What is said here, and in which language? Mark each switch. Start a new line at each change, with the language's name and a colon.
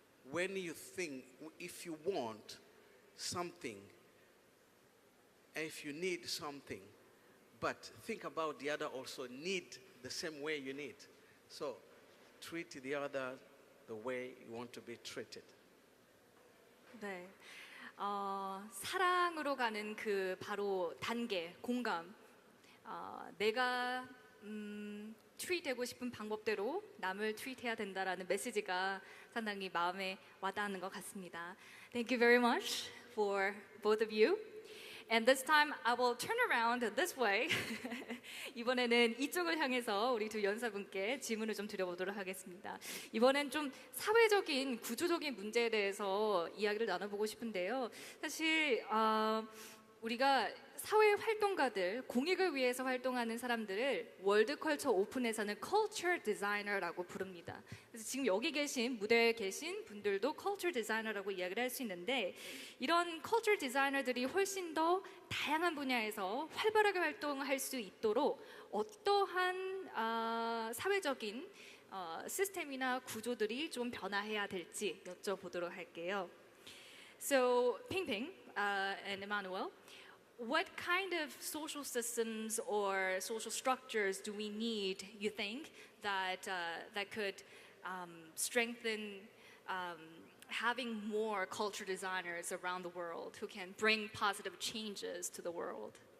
English: When you think, if you want something, if you need something, but think about the other also need the same way you need. So treat the other the way you want to be treated.
Korean: 네, 사랑으로 가는 그 바로 단계, 공감. 내가 트윗되고 싶은 방법대로 남을 트윗해야 된다라는 메시지가 상당히 마음에 와닿는 것 같습니다.
English: Thank you very much for both of you. And this time I will turn around this way.
Korean: 이번에는 이쪽을 향해서 우리 두 연사분께 질문을 좀 드려보도록 하겠습니다. 이번엔 좀 사회적인 구조적인 문제에 대해서 이야기를 나눠보고 싶은데요. 사실 우리가 사회 활동가들, 공익을 위해서 활동하는 사람들을 월드컬처 오픈에서는 Culture Designer라고 부릅니다. 그래서 지금 여기 계신, 무대에 계신 분들도 Culture Designer라고 이야기를 할 수 있는데 이런 Culture Designer들이 훨씬 더 다양한 분야에서 활발하게 활동할 수 있도록 어떠한 사회적인 시스템이나 구조들이 좀 변화해야 될지 여쭤보도록 할게요.
English: So, Ping and Emmanuel, what kind of social systems or social structures do we need, you think, that could strengthen having more culture designers around the world who can bring positive changes to the world?